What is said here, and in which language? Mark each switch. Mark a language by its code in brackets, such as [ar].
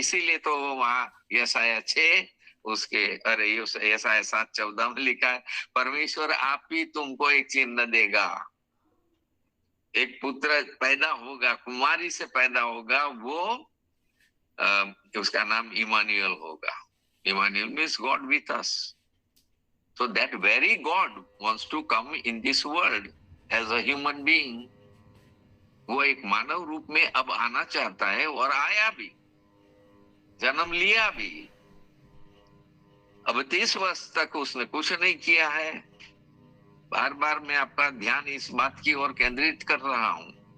[hi] इसीलिए तो वहां यशाया 6 उसके यशाया 7:14 में लिखा है, परमेश्वर आप ही तुमको एक चिन्ह देगा, एक पुत्र पैदा होगा, कुमारी से पैदा होगा, वो उसका नाम इमानुएल होगा। [en] Emmanuel means God with us. So that very God wants to come in this world as a human being. [hi] वो एक मानव रूप में अब आना चाहता है और आया भी, जन्म लिया भी। अब 30 वर्ष तक उसने कुछ नहीं किया है। बार बार मैं आपका ध्यान इस बात की ओर केंद्रित कर रहा हूं।